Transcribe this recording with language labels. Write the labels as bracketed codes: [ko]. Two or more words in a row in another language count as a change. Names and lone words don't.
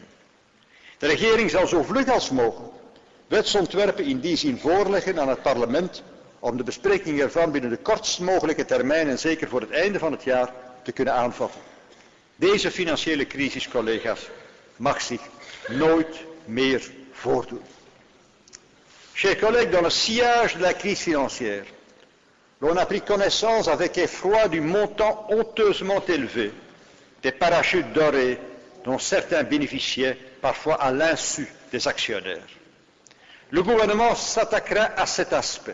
[nl] De regering zal zo vlug als mogelijk wetsontwerpen in die zin voorleggen aan het parlement om de bespreking ervan binnen de kortst mogelijke termijn en zeker voor het einde van het jaar te kunnen aanvatten. Deze financiële crisis, collega's, mag zich nooit meer voordoen. [fr] Chers collègues, dans le sillage de la crise financière, l'on a pris connaissance avec effroi du montant honteusement élevé des parachutes dorés dont certains bénéficiaient parfois à l'insu des actionnaires. Le gouvernement s'attaquera à cet aspect.